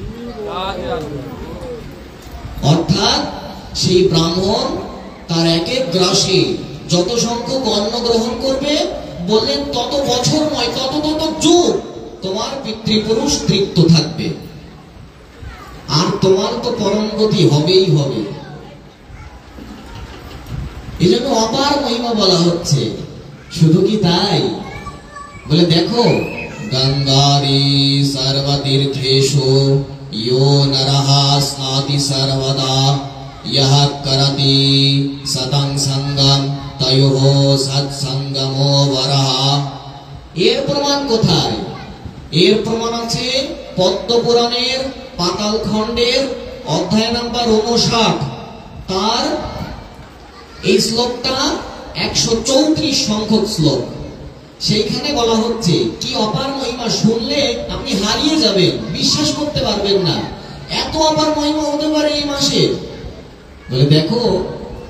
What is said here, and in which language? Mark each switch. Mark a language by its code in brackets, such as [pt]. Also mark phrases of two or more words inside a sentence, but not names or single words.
[bn] অর্থাৎ সেই ব্রাহ্মণ তার এক এক গ্রাসে যত সংখ্যক অন্ন গ্রহণ করবে, বললেন তত বছর নয়, তত যুগ তোমার পিতৃপুরুষ তৃপ্ত থাকবে, আর তোমার তো পরম গতি হবেই হবে। এই জন্য অপার মহিমা বলা হচ্ছে। শুধু কি তাই? বলে দেখো, [sa] গঙ্গারি সর্বতীর্থেষু यो नरः स्नाति सर्वदा यः करति सतं संगम तयोः सत्संगमो वरः। [bn] এর প্রমাণ কোথায়? এর প্রমাণ আছে পদ্ম পুরাণের পাতাল খণ্ডের অধ্যায় নাম্বার 59, তার এই শ্লোকটা 134 সংখ্যক শ্লোক। সেইখানে বলা হচ্ছে কি অপার মহিমা, শুনলে আপনি হারিয়ে যাবেন, বিশ্বাস করতে পারবেন না এত অপার মহিমা হতে পারে এই মাসে।